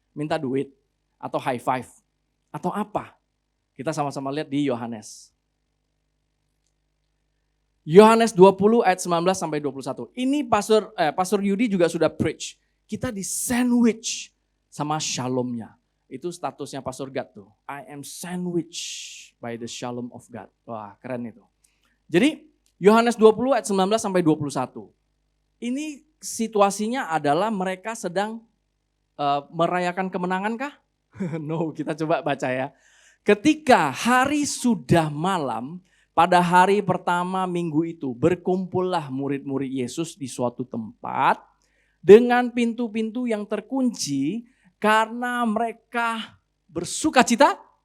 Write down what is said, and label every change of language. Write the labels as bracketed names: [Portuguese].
[Indonesian] Minta duit atau high five atau apa. Kita sama-sama lihat di Yohanes. Yohanes 20 ayat 19 sampai 21. Ini Pastor Yudi juga sudah preach. Kita di sandwich sama shalomnya. Itu statusnya Pastor Gad tuh. [English] I am sandwiched by the shalom of God. [Indonesian] Wah, keren itu. Jadi Yohanes 20 ayat 19 sampai 21. Ini situasinya adalah mereka sedang merayakan kemenangan kah? No, kita coba baca ya. Ketika hari sudah malam, pada hari pertama minggu itu berkumpullah murid-murid Yesus di suatu tempat dengan pintu-pintu yang terkunci karena mereka bersuka cita.